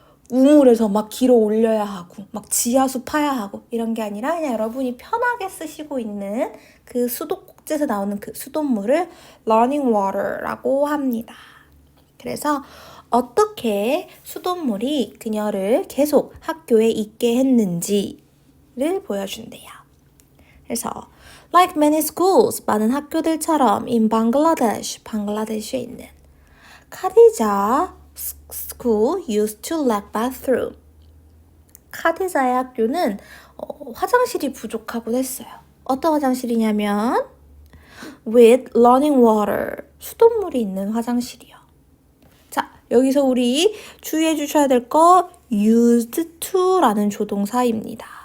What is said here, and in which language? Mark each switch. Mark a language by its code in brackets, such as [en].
[ko] 우물에서 길어 올려야 하고 지하수 파야 하고 이런 게 아니라 그냥 여러분이 편하게 쓰시고 있는 그 수도꼭지에서 나오는 그 수돗물을 running water라고 합니다. 그래서 어떻게 수돗물이 그녀를 계속 학교에 있게 했는지를 보여준대요. [en] 그래서 like many schools, [ko] 많은 학교들처럼 [en] in Bangladesh, [ko] 방글라데시에 있는 카디자 [en] school used to lack bathroom. [ko] 카디자의 학교는 화장실이 부족하곤 했어요. 어떤 화장실이냐면 [en] with running water, [ko] 수돗물이 있는 화장실이요. 자, 여기서 우리 주의해 주셔야 될 거 used to라는 조동사입니다.